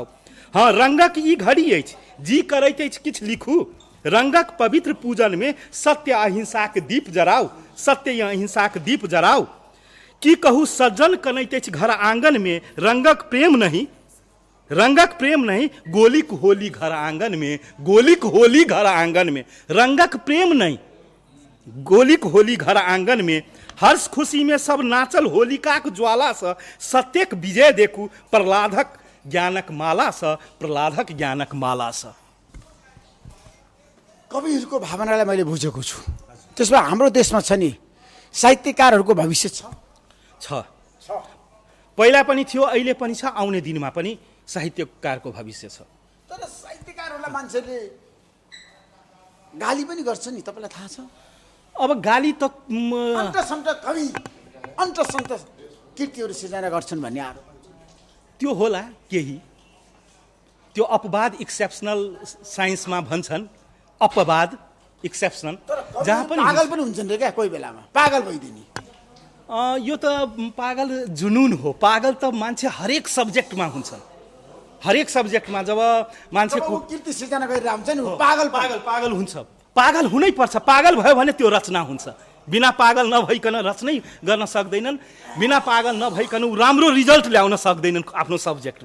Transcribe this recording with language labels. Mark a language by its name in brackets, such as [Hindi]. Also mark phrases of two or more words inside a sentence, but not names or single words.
[Maithili] हाँ, रंगक ई घड़ी अछि जी करैत अछि किछु लिखू, रंगक पवित्र पूजन में सत्य अहिंसाक दीप जराओ, सत्य अहिंसाक दीप जराओ। की कहू सज्जन कनैत अछि घर आंगन में, रंगक प्रेम नहीं, रंगक प्रेम नहीं, गोलिक होली घर आंगन में, गोलिक होली घर आंगन में, रंगक प्रेम नहीं, गोलिक होली घर आंगन में, हर्ष खुशी में सब नाचल होलिकाक ज्वाला स, सत्यक विजय देखू प्रहलादक ज्ञानक माला स, प्रहलादक ज्ञानक माला स। [Nepali] कविहरूको भावनालाई मैले बुझेको छु। त्यसमा हाम्रो देशमा छ नि साहित्यकारहरूको भविष्य छ। पहिला पनि थियो, अहिले पनि छ, आउने दिनमा पनि साहित्यकारको भविष्य छ। तर साहित्यकारहरूलाई मान्छेले गाली पनि गर्छ नि, तपाईँलाई थाहा छ? अब गाली त अन्तसन्त कवि अन्तसन्त कृतिहरू सिर्जना गर्छन् भन्ने आरोप त्यो होला केही। त्यो अपवाद, [English] exceptional science [Nepali] भन्छन् अपवाद, एक्सेप्सनल, जहाँ पनि पागल पनि हुन्छन् रे क्या कोही बेलामा, पागल भइदिने। यो त पागल जुनून हो। पागल त मान्छे हरेक सब्जेक्टमा हुन्छन्। हरेक सब्जेक्टमा जब मान्छेको कृति सिर्जना गरेर हुन्छ नि पागल पागल पागल हुन्छ। पागल हुनै पर्छ। पागल भयो भने त्यो रचना हुन्छ। बिना पागल नभइकन रचनै गर्न सक्दैनन्। बिना पागल नभइकन ऊ राम्रो रिजल्ट ल्याउन सक्दैनन् आफ्नो सब्जेक्टमा।